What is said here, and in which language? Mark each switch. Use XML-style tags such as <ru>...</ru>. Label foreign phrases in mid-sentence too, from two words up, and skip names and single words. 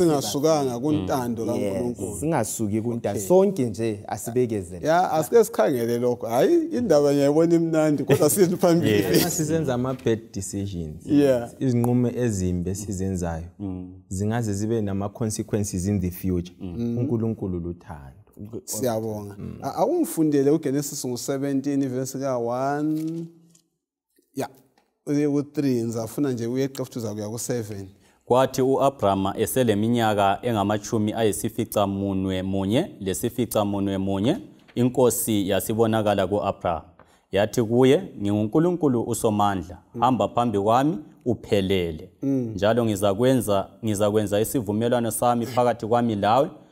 <nd>singasukanga kuntando kaNkulunkulu singasuki kuntando sonke nje asibekezele asike sikhangele lokho hayi indaba ngiyayibona imnandi kodwa sithi phambili sizenza ama</nd> <en>bad decisions</en> <nd>izinqumo ezimbi esizenzayo zingaze zibe nama</nd> <en>consequences in the future</en> <nd>uNkulunkulu luthando siyabonga awungifundele uGenesis ngo17 verse ka1 u3 ngizafuna nje uyeqeftuza kuya ku7 kwathi uAbrahama eseleminyaka engamachumi ayisificamunwe munye lesificamunwe munye inkosi yasibonakala kuAbrahama yathi kuye nginguNkulunkulu usomandla hamba phambi kwami uphelele njalo ngizakwenza isivumelwano sami phakathi kwami lawe</nd>